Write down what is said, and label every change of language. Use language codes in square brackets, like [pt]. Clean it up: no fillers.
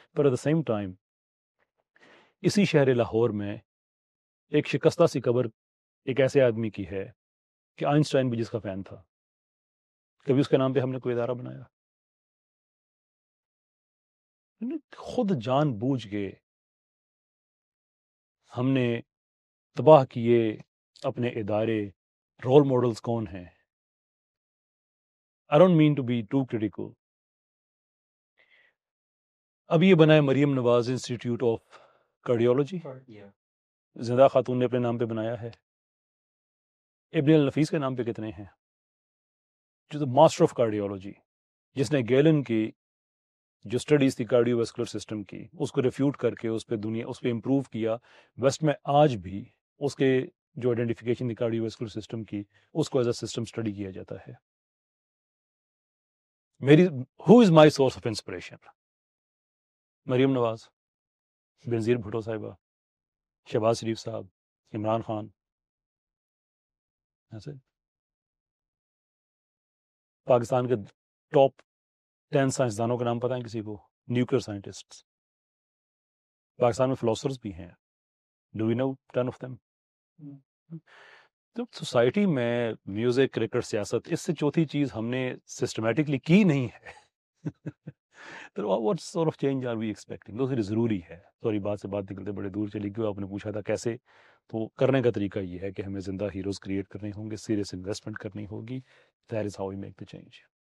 [ur] Per [en] at the same time [ur] اسی شہر لاہور میں ایک شکستہ سی قبر ایک ایسے آدمی کی ہے کہ آئنسٹائن بھی جس کا فین تھا. کبھی اس کے نام پہ ہم نے کوئی ادارہ بنایا؟ خود جان بوجھ کے ہم نے تباہ کیے اپنے ادارے. رول ماڈلز کون ہیں؟ [en] I don't mean to be too critical. [ur] اب یہ بنا ہے Maryam Nawaz institute of cardiology, زندہ خاتون نے اپنے نام پہ بنایا ہے. ابن النفیس کے نام پہ کتنے ہیں؟ جو ماسٹر آف کارڈیولوجی، جس نے گیلن کی جو اسٹڈیز تھی کارڈیو ویسکولر سسٹم کی اس کو ریفیوٹ کر کے اس پہ امپروو کیا. ویسٹ میں آج بھی اس کے جو آئیڈینٹیفیکیشن تھی کارڈیو ویسکولر سسٹم کی اس کو [en] as a system [ur] اسٹڈی کیا جاتا ہے. [en] Who is my source of inspiration? [ur] Maryam Nawaz, بنظیر Bhutto صاحبہ، شہباز شریف صاحب، عمران خان. ایسے پاکستان کے ٹاپ 10 سائنسدانوں کے نام پتہ ہیں کسی کو؟ Nuclear scientist. پاکستان میں فلاسفرز بھی ہیں. [en] Do we know 10 of them? [ur] تو سوسائٹی میں میوزک، کرکٹ، سیاست، اس سے چوتھی چیز ہم نے سسٹمیٹکلی کی نہیں ہے. [en] تو what sort of change are we expecting؟ [ur] دوسری ضروری ہے. سوری بات سے بات نکلتے بڑے دور چلی گئی. آپ نے پوچھا تھا کیسے، تو کرنے کا طریقہ یہ ہے کہ ہمیں زندہ ہیروز کریٹ کرنے ہوں گے، سیریس انویسٹمنٹ کرنی ہوگی. [en] That is how we make the change.